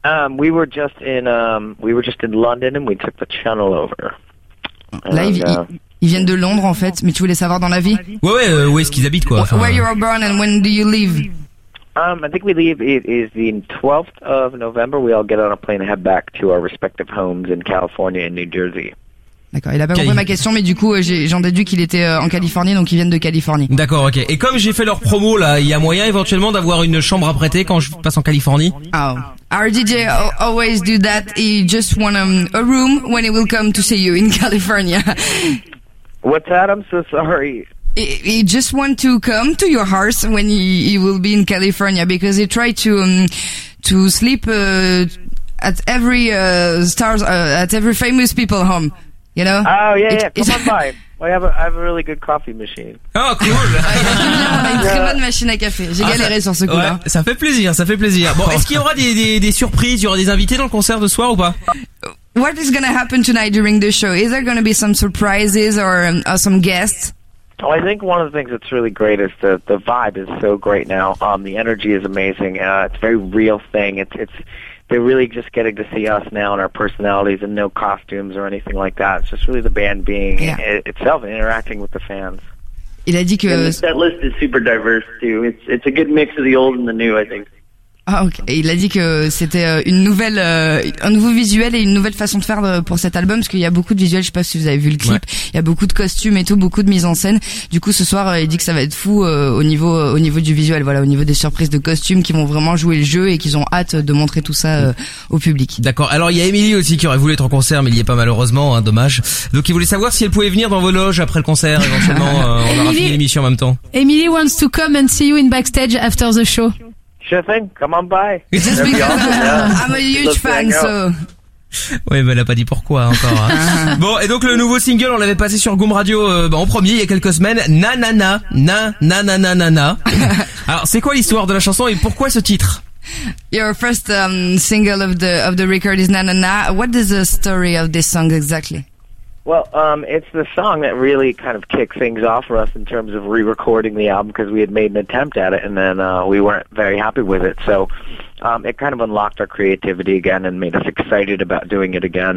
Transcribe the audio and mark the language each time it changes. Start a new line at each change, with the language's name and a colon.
English: We were just in London and we took the channel over.
French: Ils viennent de Londres en fait, mais tu voulais savoir dans la vie? Ouais, où est-ce qu'ils habitent quoi?
English: Where you are born and when do you leave? I think we leave, it is the 12th of November, we all get on a plane and head back to our respective homes in California and New Jersey.
French: D'accord, il a pas compris ma question, mais du coup j'en déduis qu'il était en Californie, donc ils viennent de Californie. D'accord, ok. Et comme j'ai fait leur promo là, il y a moyen éventuellement d'avoir une chambre à prêter quand je passe en Californie? Oh.
English: Our DJ always do that, he just want a room when he will come to see you in California. What's that? I'm so sorry. He just want to come to your house when he will be in California because he tried to sleep at every stars at every famous people home, you know. Oh yeah, come on by. I have a really good coffee machine. Oh cool.
French: Une très bonne machine à café. J'ai galéré sur ce coup-là. Ouais, ça fait plaisir. Bon, est-ce qu'il y aura des surprises? Il y aura des invités dans le concert de soir ou pas?
English: What is going to happen tonight during the show? Is there going to be some surprises or some guests? Oh, I think one of the things that's really great is the vibe is so great now. The energy is amazing. It's a very real thing. It's they're really just getting to see us now and our personalities and no costumes or anything like that. It's just really the band being itself and interacting with the fans.
French: Il a dit que
English: that list is super diverse too. It's a good mix of the old and the new, I think.
French: Ah ok. Et il a dit que c'était une nouvelle, un nouveau visuel et une nouvelle façon de faire pour cet album, parce qu'il y a beaucoup de visuels. Je sais pas si vous avez vu le clip. Ouais. Il y a beaucoup de costumes et tout, beaucoup de mise en scène. Du coup, ce soir, il dit que ça va être fou au niveau du visuel. Voilà, au niveau des surprises de costumes qui vont vraiment jouer le jeu et qu'ils ont hâte de montrer tout ça au public. D'accord. Alors il y a Emily aussi qui aurait voulu être en concert, mais il y est pas malheureusement, hein, dommage. Donc il voulait savoir si elle pouvait venir dans vos loges après le concert. Éventuellement, on aura fini l'émission en même temps.
English: Emily wants to come and see you in backstage after the show. Sure thing, come on by. Just because I'm a huge fan, so.
French: Ouais, mais elle a pas dit pourquoi encore. Hein. Bon, et donc le nouveau single, on l'avait passé sur Goom Radio en premier il y a quelques semaines. Nanana, nanana. Alors, c'est quoi l'histoire de la chanson et pourquoi ce titre?
English: Your first single of the record is Nanana. What is the story of this song exactly? Well, it's the song that really kind of kicked things off for us in terms of re-recording the album, because we had made an attempt at it and then we weren't very happy with it. So it kind of unlocked our creativity again and made us excited about doing it again.